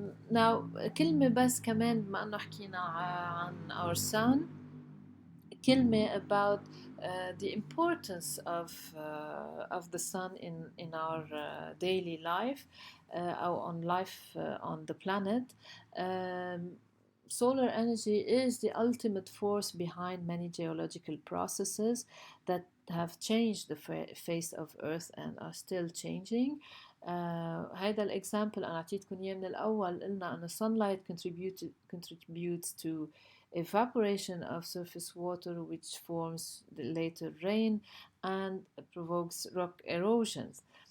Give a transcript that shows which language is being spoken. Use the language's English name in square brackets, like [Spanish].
[English] Now [Arabic] كلمة بس كمان بما أنه حكينا عن [English] our sun, [Arabic] كلمة [English] about the importance of the sun in our daily life or on life on the planet. Solar energy is the ultimate force behind many geological processes that have changed the face of Earth and are still changing. [Arabic] هذا الإكزامبل أنا أعطيتكم إياه من الأول. قلنا أن [English] sunlight contributes to evaporation of surface water which forms the later rain and provokes rock erosions.